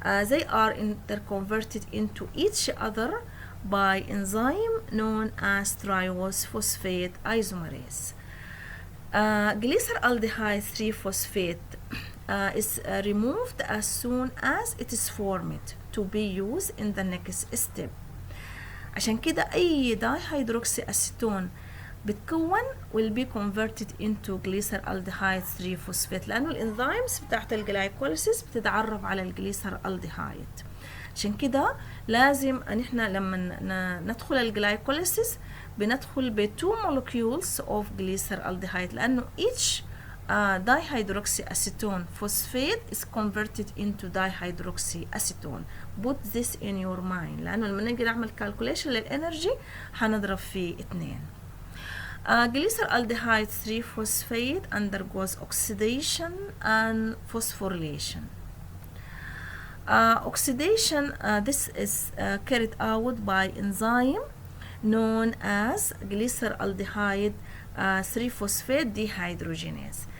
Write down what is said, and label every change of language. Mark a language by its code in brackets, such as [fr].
[en] They are interconverted into each other by enzyme known as triose phosphate isomerase. Glyceraldehyde 3-phosphate is removed as soon as it is formed to be used in the next step. [ar] عشان كده أي dihydroxyacetone بتكون [en] will be converted into glyceraldehyde 3-phosphate [ar] لأنه الانزيمز بتاعت الجلايكوليسيس بتتعرف على الجليسرالديهايد. عشان كده لازم ان احنا لما ندخل الجلايكوليسيس بندخل ب [en] 2 molecules of glyceraldehyde [ar] لأنه [en] each dihydroxyacetone phosphate is converted into dihydroxyacetone. Put this in your mind [ar] لأنه لما نيجي نعمل calculation للإنرجي هنضرب في 2. [en] Glyceraldehyde 3-phosphate undergoes oxidation and phosphorylation. Oxidation, this is carried out by enzyme known as glyceraldehyde 3-phosphate dehydrogenase.